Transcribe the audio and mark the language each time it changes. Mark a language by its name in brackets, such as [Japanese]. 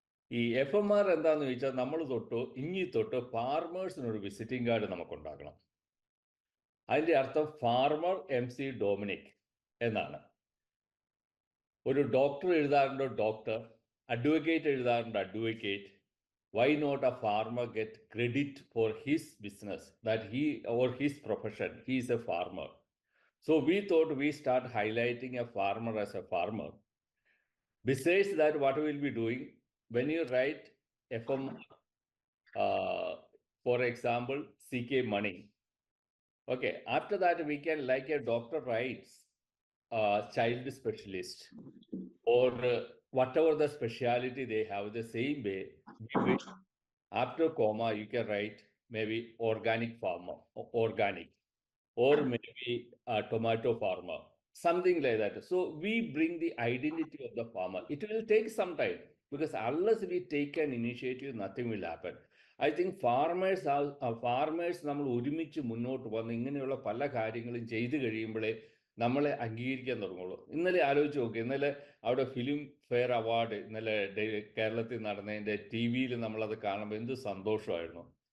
[Malayalam] ഈ FMR എന്താണെന്ന് ചോദിച്ചാൽ നമ്മൾ തൊട്ട് ഫാർമേഴ്സിനൊരു വിസിറ്റിംഗ് കാർഡ് നമുക്കുണ്ടാക്കണം. അതിൻ്റെ അർത്ഥം ഫാർമർ MC ഡൊമിനിക് എന്നാണ്. ഒരു ഡോക്ടർ എഴുതാറുണ്ട് ഡോക്ടർ, അഡ്വക്കേറ്റ് എഴുതാറുണ്ട് advocate. [English] Why not a farmer get credit for his business that he or his profession? He is a farmer. So we thought we start highlighting a farmer as a farmer. Besides that, what we will be doing, when you write FMR, for example, CK Money, okay, after that we can, like a doctor writes child specialist or whatever the speciality they have, the same way, after comma you can write maybe organic farmer, organic, or maybe a tomato farmer, something like that. So we bring the identity of the farmer. It will take some time, because unless we take an initiative, nothing will happen. I think farmers [Malayalam] നമ്മൾ ഒരുമിച്ച് മുന്നോട്ട് വന്ന് ഇങ്ങനെയുള്ള പല കാര്യങ്ങളും ചെയ്തു കഴിയുമ്പോഴേ നമ്മളെ അംഗീകരിക്കാൻ തുടങ്ങുള്ളൂ. ഇന്നലെ ആലോചിച്ച് നോക്കി, ഇന്നലെ അവിടെ ഫിലിം ഫെയർ അവാർഡ് ഇന്നലെ കേരളത്തിൽ നടന്നതിൻ്റെ TV നമ്മളത് കാണുമ്പോൾ എന്ത് സന്തോഷമായിരുന്നു.